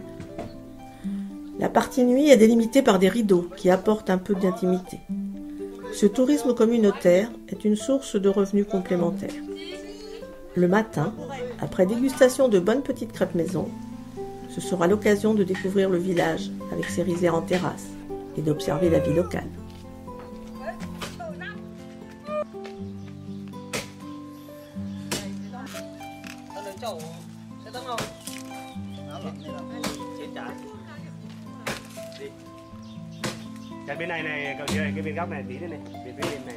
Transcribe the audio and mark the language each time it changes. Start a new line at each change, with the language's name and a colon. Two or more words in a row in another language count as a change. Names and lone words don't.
French: La partie nuit est délimitée par des rideaux qui apportent un peu d'intimité. Ce tourisme communautaire est une source de revenus complémentaires. Le matin, après dégustation de bonnes petites crêpes maison, ce sera l'occasion de découvrir le village avec ses rizières en terrasse et d'observer la vie locale.
Vietnamese: Cái bên này cậu chơi cái bên góc này tí nữa này, bên này này.